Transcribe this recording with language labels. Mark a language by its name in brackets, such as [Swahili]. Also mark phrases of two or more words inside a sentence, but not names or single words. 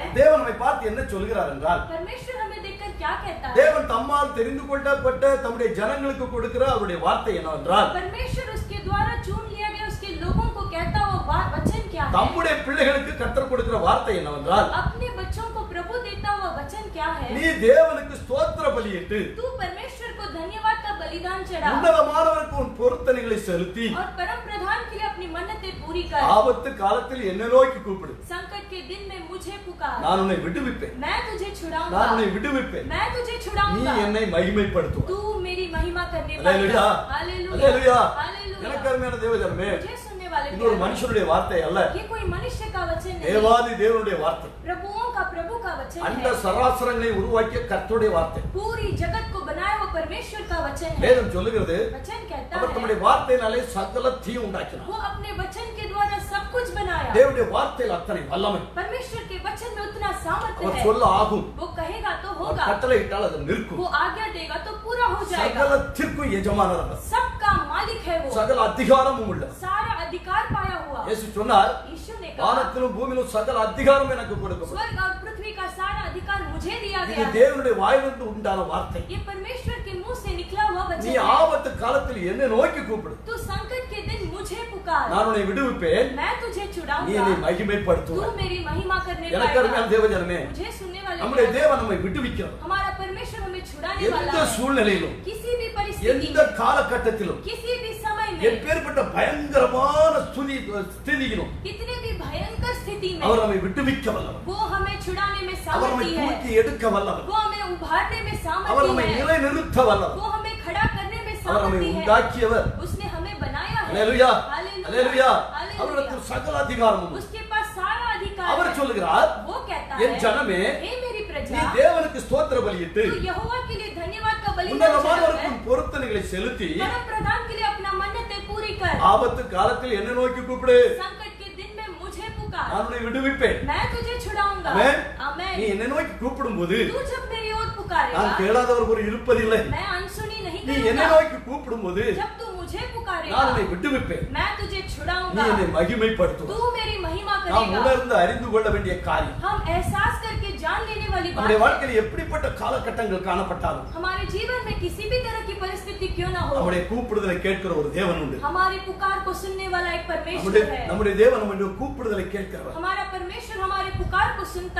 [Tamil] தேவன் நம்மை பார்த்து என்ன சொல்கிறார் என்றால், [Hindi] परमेश्वर हमें देखकर क्या कहता है? [Tamil] தேவன் தம்மால் தெரிந்து கொள்ளப்பட்ட தம்முடைய ஜனங்களுக்கு கொடுக்கிற அவருடைய வார்த்தை என்னவென்றால், [Hindi] परमेश्वर उसके द्वारा चुन लिया गया उसके लोगों को कहता वो वचन क्या है? [Tamil] தம்முடைய பிள்ளைகளுக்கு கர்த்தர் கொடுக்கிற வார்த்தை என்னவென்றால், [Hindi] अपने बच्चों को प्रभु देता हुआ वचन क्या है? [Tamil] நீ தேவனுக்கு ஸ்தோத்திர பலியிட்டு [Hindi] तू परमेश्वर को धन्यवाद का बलिदान चढ़ा [Tamil] உன்னதமானவருக்கு உன் பொருத்தனைகளை செலுத்தி [Hindi] और परम प्रधान के लिए अपनी मन्नतें पूरी कर। [Tamil] ஆபத்து காலத்தில் என்னை நோக்கி கூப்பிடு, [Hindi] संकट के दिन में मुझे पुकार, [Tamil] நான் உன்னை விடுவிப்பேன். [Hindi] मैं तुझे छुड़ाऊंगा, [Tamil] நான் உன்னை விடுவிப்பேன். [Hindi] मैं तुझे [Tamil] நீ [Hindi] छुड़ाऊंगा, [Tamil] என்னை மகிமைப்படுத்துவாய். [Hindi] तू मेरी महिमा करने [Tamil] அல்லேலூயா. [Hindi] पाएगा। हालेलुया। [Tamil] அல்லேலூயா. [Hindi] हालेलूया। [Tamil] எனக்கு அருமையான தேவஜனமே, [Hindi] मुझे सुनने वाले [Tamil] இது ஒரு [Hindi] प्यारे, [Tamil] மனுஷனுடைய வார்த்தை அல்ல, [Hindi] ये कोई मनुष्य का वचन नहीं, [Tamil] தேவாதி தேவனுடைய வார்த்தை. [Hindi] प्रभुओं का प्रभु का वचन [Tamil] அந்த [Hindi] है। [Tamil] சராசரங்களை உருவாக்கிய கர்த்தருடைய வார்த்தை. [Hindi] पूरी जगत को बनाया वो परमेश्वर का वचन है। [Tamil] வேதம் சொல்லுகிறது, [Hindi] वचन कहता [Tamil] அவர் [Hindi] है [Tamil] தம்முடைய வார்த்தையினாலே சகலத்தையும் உண்டாக்கினார். [Hindi] वो अपने वचन के द्वारा सब कुछ बनाया। [Tamil] தேவனுடைய வார்த்தையில் அத்தனை வல்லமை. [Hindi] परमेश्वर के वचन में उतना सामर्थ्य [Tamil] அவர் [Hindi] है। [Tamil] சொல்ல ஆகும், [Hindi] वो कहेगा तो [Tamil] அவர் [Hindi] होगा, [Tamil] கட்டளையிட்டால் அது நிற்கும். [Hindi] वो आज्ञा देगा तो पूरा हो जाएगा। [Tamil] சகலத்திற்கும் எஜமானர் அவர். [Hindi] सबका मालिक है वो, [Tamil] சகல அதிகாரமும் உள்ளவர். [Hindi] सारा अधिकार पाया हुआ। [Tamil] இயேசு சொன்னார், [Hindi] यीशु ने कहा, [Tamil] வானத்திலும் பூமியிலும் சகல அதிகாரம் எனக்கு கொடுக்கப்படும். [Hindi] स्वर्ग और पृथ्वी का सारा अधिकार मुझे दिया [Tamil] இது [Hindi] गया है। [Tamil] தேவனுடைய வாயிலிருந்து உண்டான வார்த்தை. [Hindi] ये परमेश्वर के मुंह से निकला हुआ [Tamil] நீ [Hindi] वचन है। [Tamil] ஆபத்து காலத்தில் என்னை நோக்கி கூப்பிடு, [Hindi] तू संकट के दिन मुझे पुकार, [Tamil] நான் உன்னை விடுவிப்பேன். [Hindi] मैं तुझे [Tamil] நீ [Hindi] छुड़ाऊंगा, [Tamil] என்னை [Hindi] तू [Tamil] மகிமைப்படுத்துவாய். [Hindi] मेरी महिमा करने [Tamil] எனக்கு [Hindi] पाएगा। [Tamil] அருமையான தேவஜனமே, [Hindi] मुझे सुनने वाले [Tamil] நம்முடைய [Hindi] प्यारे, [Tamil] தேவன் நம்மை விடுவிக்கிறார். [Hindi] हमारा परमेश्वर हमें छुड़ाने वाला [Tamil] எந்த [Hindi] है। [Tamil] சூழ்நிலையிலும், [Hindi] किसी भी परिस्थिति [Tamil] எந்த [Hindi] में, [Tamil] காலகட்டத்திலும், [Hindi] किसी भी समय में, [Tamil] எப்பேற்பட்ட பயங்கரமான ஸ்திதியிலும் [Hindi] कितने भी भयंकर स्थिति में [Tamil] அவர் நம்மை விடுவிக்க வல்லவர். [Hindi] वो हमें छुड़ाने में [Tamil] அவர் நம்மை [Hindi] सामर्थ्य [Tamil] தூக்கி [Hindi] है। [Tamil] எடுக்க வல்லவர். [Hindi] वो हमें उभारने में [Tamil] அவர் நம்மை [Hindi] सामर्थ्य है। [Tamil] நிலைநிறுத்த வல்லவர். [Hindi] वो हमें खड़ा करने में [Tamil] அவர் நம்மை [Hindi] सामर्थ्य है। [Tamil] உண்டாக்கியவர். [Hindi] उसने हमें बनाया [Tamil] அல்லேலூயா [Hindi] हालेलुया, [Tamil] அல்லேலூயா [Hindi] हालेलुया। [Tamil] அவருக்கு சகல அதிகாரமும் உண்டு. [Hindi] उसके पास सारा अधिकार [Tamil] அவர் [Hindi] है। [Tamil] சொல்லுகிறார் [Hindi] वो कहता [Tamil] என் [Hindi] है, [Tamil] ஜனமே [Hindi] हे मेरी [Tamil] நீ [Hindi] प्रजा, [Tamil] தேவனுக்கு ஸ்தோத்திர பலியிட்டு [Hindi] तू यहोवा के लिए धन्यवाद का बलिदान [Tamil] உன்னதமானவருக்கும் பொருத்தனைகளை செலுத்தி [Hindi] परम प्रधान के लिए अपना मन्नतें पूरी कर। [Tamil] ஆபத்து காலத்தில் என்ன நோக்கி கூப்பிடு, [Hindi] संकट के दिन में मुझे पुकार, [Tamil] நான் உன்னை விடுவிப்பேன். [Hindi] मैं तुझे छुड़ाऊंगा। [Tamil] ஆமென். [Hindi] आमेन। [Tamil] நீ என்ன நோக்கி கூப்பிடும்போது [Hindi] तू जब मेरी ओर पुकारेगा, [Tamil] நான் கேளாதவர் ஒரு இருப்பதில்லை. [Hindi] मैं अनसुनी नहीं [Tamil] நீ என்ன [Hindi] करूंगा। [Tamil] நோக்கி கூப்பிடும்போது [Hindi] जब तू मुझे पुकारेगा, [Tamil] நான் உன்னை விடுவிப்பேன். [Hindi] मैं तुझे [Tamil] நீ [Hindi] छुड़ाऊंगा। [Tamil] என்னை மகிமைப்படுத்துவாய். [Hindi] तू मेरी महिमा [Tamil] நாம் [Hindi] करेगा। [Tamil] உணர்ந்து அறிந்து கொள்ள வேண்டிய காரியம், [Hindi] हम एहसास करके जान लेने वाली बात [Tamil] நம்முடைய [Hindi] है। [Tamil] வாழ்க்கையில் எப்படிப்பட்ட காலகட்டங்கள் காணப்பட்டாலும் [Hindi] हमारे जीवन में किसी भी तरह की परिस्थिति क्यों ना हो, [Tamil] நம்முடைய கூப்பிடுதலை கேட்கிற ஒரு தேவன் உண்டு. [Hindi] हमारी पुकार को सुनने वाला एक [Tamil] நம்முடைய [Hindi] परमेश्वर है। [Tamil] நம்முடைய தேவன் நம்முடைய கூப்பிடுதலை கேட்கிறவர். [Hindi] हमारा परमेश्वर हमारे पुकार को सुनता